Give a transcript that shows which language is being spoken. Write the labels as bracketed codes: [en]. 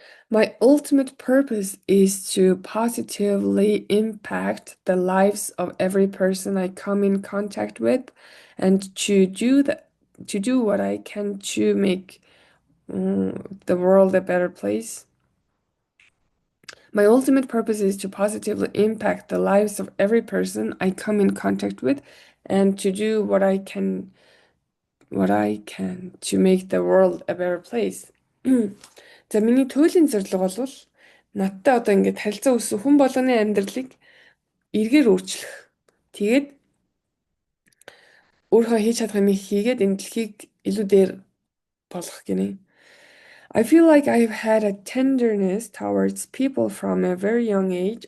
[en] My ultimate purpose is to positively impact the lives of every person I come in contact with and to do what I can to make the world a better place. My ultimate purpose is to positively impact the lives of every person I come in contact with and to do what I can to make the world a better place. [mn] За миний туйлын зорилго бол надтай одоо ингээд харилцаа үүсэх хүн болгоны амьдралыг эргээр өөрчлөх. Тэгээд өөрийнхөө хийж чадах юмыг хийгээд энэ дэлхийг илүү дээр болгох гинэ. [en] I feel like I've had a tenderness towards people from a very young age.